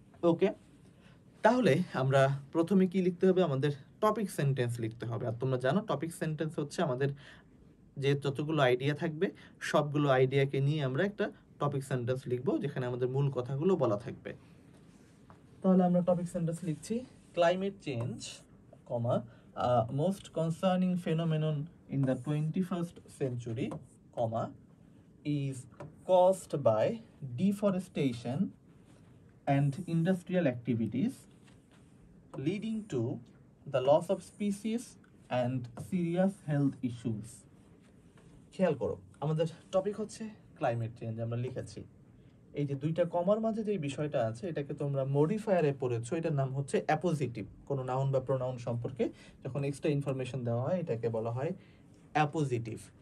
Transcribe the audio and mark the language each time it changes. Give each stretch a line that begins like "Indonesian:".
Bangla: ওকে, তাহলে আমরা প্রথমে কি লিখতে হবে? আমাদের টপিক সেন্টেন্স লিখতে হবে। আর তোমরা জানো টপিক সেন্টেন্স হচ্ছে আমাদের যে যতগুলো আইডিয়া থাকবে সবগুলো আইডিয়াকে নিয়ে আমরা একটা টপিক সেন্টেন্স লিখবো, যেখানে আমাদের মূল কথাগুলো বলা থাকবে। তাহলে আমরা টপিক সেন্টেন্স লিখছি,
English: Climate change, comma, most concerning phenomenon in the 21st century, comma, is caused by deforestation and industrial activities leading to the loss of species and serious health issues.
Bangla: খেয়াল করো, আমাদের টপিক হচ্ছে climate change, আমরা লিখেছি। এই যে 2টা কমার মাঝে যে বিষয়টা আছে এটাকে তোমরা মডিফায়ারে পড়েছো, এটার নাম হচ্ছে অ্যাপোজিটিভ। কোনো নাউন বা প্রোনাউন সম্পর্কে যখন এক্সট্রা ইনফরমেশন দেওয়া হয় এটাকে বলা হয় অ্যাপোজিটিভ।